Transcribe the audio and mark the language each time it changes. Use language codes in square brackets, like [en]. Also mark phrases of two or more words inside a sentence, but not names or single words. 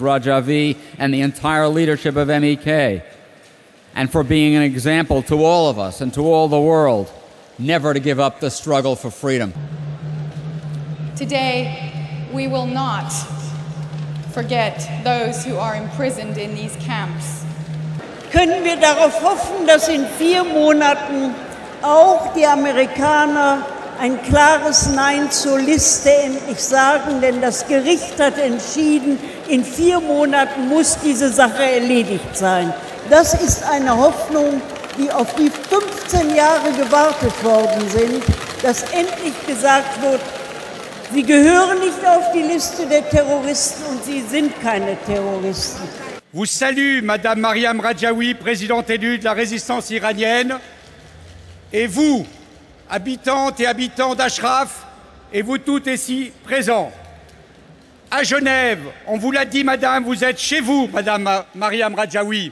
[en] Rajavi and the entire leadership of MEK, and for being an example to all of us and to all the world, never to give up the struggle for freedom. Today, we will not forget those who are imprisoned in these camps. [de] Können wir darauf hoffen, dass in 4 Monaten auch die Amerikaner ein klares Nein zur Liste endlich sagen, denn das Gericht hat entschieden, in 4 Monaten muss diese Sache erledigt sein. Das ist eine Hoffnung, auf die 15 Jahre gewartet worden sind, dass endlich gesagt wird, sie gehören nicht auf die Liste der Terroristen und sie sind keine Terroristen. [fr] Vous salue Madame Maryam Rajavi, présidente élue de la résistance iranienne, et vous, habitantes et habitants d'Ashraf, et vous toutes ici présents. À Genève, on vous l'a dit, Madame, vous êtes chez vous, Madame Maryam Rajavi.